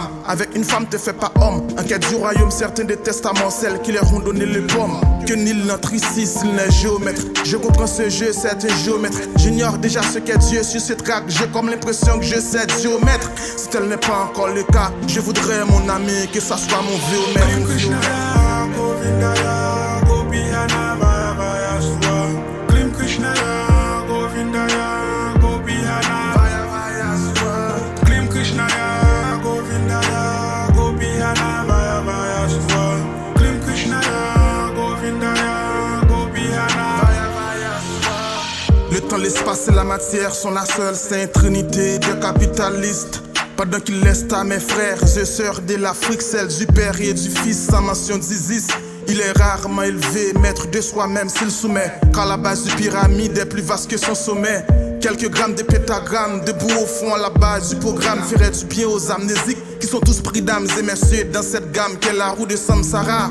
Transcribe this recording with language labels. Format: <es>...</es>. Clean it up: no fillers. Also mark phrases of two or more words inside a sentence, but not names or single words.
<fr>Avec une femme te fait pas homme. En quête du royaume certains détestent celles qui leur ont donné les pommes. Que nul n'entre ici s'il n'est géomètre. Je comprends ce jeu, c'est un géomètre. J'ignore déjà ce qu'est Dieu sur ce track. J'ai comme l'impression que je sais géomètre. Si tel n'est pas encore le cas, je voudrais mon ami que ça soit mon géomètre.</fr> <sa>Govindaya, Gopihana, Vaya Vaya Swa. Klim Krishnaya, Govindaya, Gopihana, Vaya Vaya Swa. Klim Krishnaya, Govindaya, Gopihana, Vaya Vaya Swa. Klim Krishnaya, Govindaya, Gopihana, Vaya Vaya Swa.</sa> <fr>Le temps, l'espace et la matière sont la seule sainte trinité de capitalistes. Pendant qu'il laisse à mes frères et sœurs de l'Afrique, celle du père et du fils sans mention d'Isis. Il est rarement élevé, maître de soi-même s'il soumet. Car la base du pyramide est plus vaste que son sommet. Quelques grammes de pétagrammes, debout au fond à la base du programme, ferait du bien aux amnésiques qui sont tous pris d'âmes et messieurs dans cette gamme qu'est la roue de Samsara.</fr>